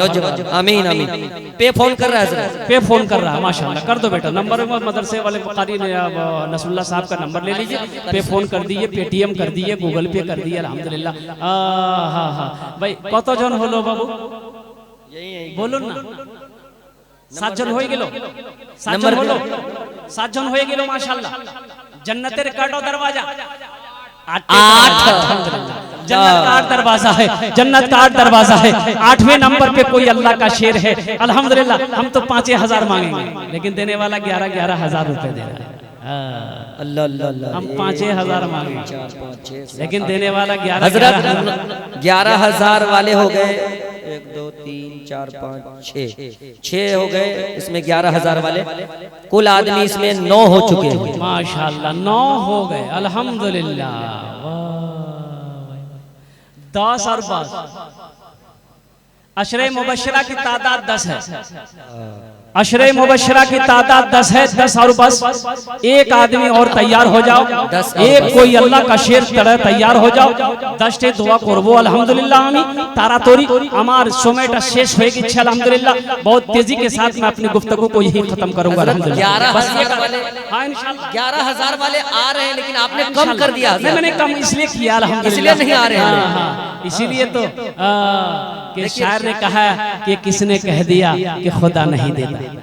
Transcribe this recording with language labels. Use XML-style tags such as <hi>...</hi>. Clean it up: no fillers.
<hi>नौजवान। आमीन आमीन। पे फोन कर रहा है, पे फोन कर रहा है माशाल्लाह। कर दो बेटा, नंबर मदरसे वाले कारी नसरुल्लाह साहब का नंबर ले लीजिए, पे फोन कर दीजिए, पेटीएम कर दीजिए, गूगल पे कर दीजिए। अल्हम्दुलिल्लाह। हाँ हाँ भाई</hi> <bn>कत जन হলো বাবু বলুন না? 7 জন হয়ে গেল, 7 জন হলো, 7 জন হয়ে গেল মাশাআল্লাহ। জান্নাতের কাটো দরওয়াজা 8।</bn> <hi>जन्नत का 8 दरवाजा है, जन्नत का 8 दरवाजा है। 8वें नंबर पे कोई अल्लाह का शेर है। अल्हम्दुलिल्लाह हम तो 5,000 मांगेंगे, लेकिन देने वाला 11,000 रुपए दे रहा है। अल्लाह अल्लाह, हम 5,000 मांगे, 4 5 6 लेकिन देने वाला 11,000। हजरत 11,000 वाले हो गए, 1 2 3 4 5 6 हो गए, इसमें 11,000 वाले, कुल आदमी इसमें 9 हो चुके हैं। माशाल्लाह 9 हो गए, अल्हम्दुलिल्लाह। 10 और 12 अशरे मुबशरा की तादाद 10 है। अशरे मुबशरा की तादाद 10 है। 10 और बस एक आदमी और तैयार हो जाओ, एक कोई अल्लाह का शेर तरह तैयार हो जाओ।</hi> <bn>10 দোয়া করব अल्हम्दुलिल्लाह। আমি তাড়াতাড়ি আমার সময়টা শেষ হয়ে গেছে अल्हम्दुलिल्लाह।</bn> <hi>बहुत तेजी के साथ मैं अपनी गुफ्तगू को यही खत्म करूंगा अल्हम्दुलिल्लाह। 11,000 वाले, हाँ इंशाल्लाह 11,000 वाले आ रहे हैं, लेकिन आपने कम कर दिया। मैंने कम इसलिए किया अल्हम्दुलिल्लाह, इसलिए नहीं आ रहे हैं। हाँ, इसीलिए तो कि शायर ने कहा कि किसने कह दिया कि खुदा नहीं देता।</hi>